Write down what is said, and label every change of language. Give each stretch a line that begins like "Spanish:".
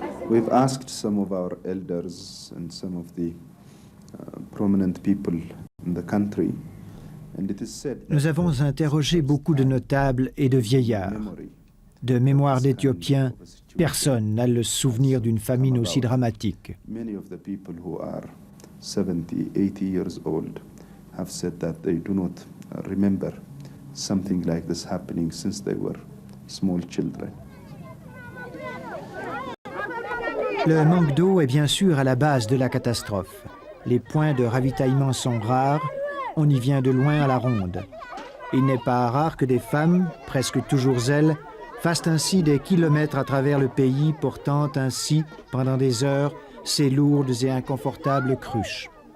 English: We've asked some of our elders and some of the prominent people in the country.
French: Nous avons interrogé beaucoup de notables et de vieillards. De mémoire d'Éthiopiens, personne n'a le souvenir d'une famine aussi dramatique.
English: Many of the people who are 70, 80 years old have said that they do not remember something like this happening since they were small children.
French: Le manque d'eau est bien sûr à la base de la catastrophe. Les points de ravitaillement sont rares, on y vient de loin à la ronde. Il n'est pas rare que des femmes, presque toujours elles, fassent ainsi des kilomètres à travers le pays, portant ainsi, pendant des heures, ces lourdes et inconfortables cruches.